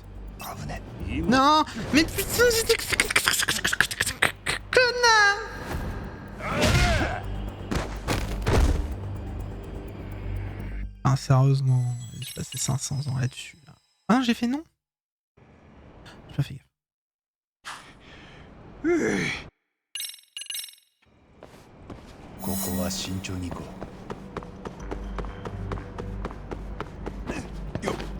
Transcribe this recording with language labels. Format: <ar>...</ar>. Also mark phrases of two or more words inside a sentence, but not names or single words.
<fr>Non, mais putain, j'étais connard. Ah, sérieusement, j'ai passé 500 ans là-dessus. Là. Ah, j'ai fait non. J'ai pas fait gaffe.</fr> <ja>ここは慎重に行こう。よっ。</ja>